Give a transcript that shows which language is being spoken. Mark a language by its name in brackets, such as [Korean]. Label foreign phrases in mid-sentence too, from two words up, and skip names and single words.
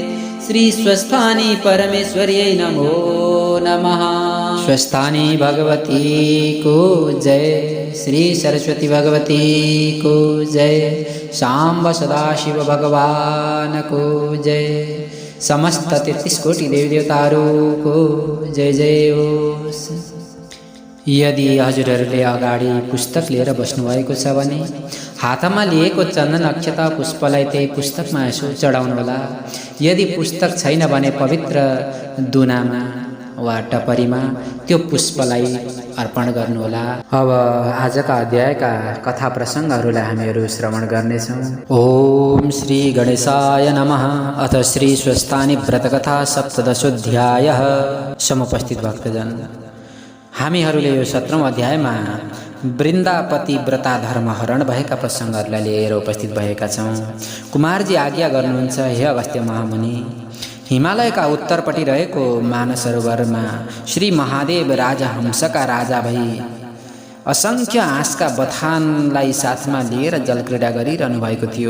[Sanskrit] श्री स्वस्थानी परमेश्वर्यै नमो नमः। [Nepali] स्वस्थानी भगवती को जय। श्री सरस्वती भगवती को जय। सांब सदाशिव भगवान को जय। समस्त 33 कोटि देवी देवताहरू को जय जय होस्। यदि हजुरहरूले अगाडि पुस्तक लिएर बस्नुभएको छ भने हातमा लिएको चन्दन अक्षता पुष्पलाई त्यही पुस्तकमा यसो चढाउनुहोला। यदि पुस्तक छैन भने पवित्र दुनामा वा टपरीमा त्यो पुष्पलाई अर्पण गर्नुहोला। अब आजका अध्यायका कथा प्रसङ्गहरूलाई हामीहरू श्रवण गर्नेछौँ। [Sanskrit] ओम श्री गणेशाय नमः। अथ श्री स्वस्थानी व्रतकथा सप्तदशोऽध्यायः। [Nepali] समुपस्थित भक्तजन, हामीहरूले यो 17औं अध्यायमा वृन्दापति व्रता धर्महरण भएका प्रसङ्गहरूलाई लिएर उपस्थित भएका छौँ। कुमारजी आज्ञा गर्नुहुन्छ, हे अगस्त्य महामुनि, हिमालयका उत्तरपट्टि रहेको मानसरोवरमा श्री महादेव राजा हंसका राजा भई असंख्य हाँसका बथानलाई साथमा लिएर जलक्रीडा गरिरहनु भएको थियो।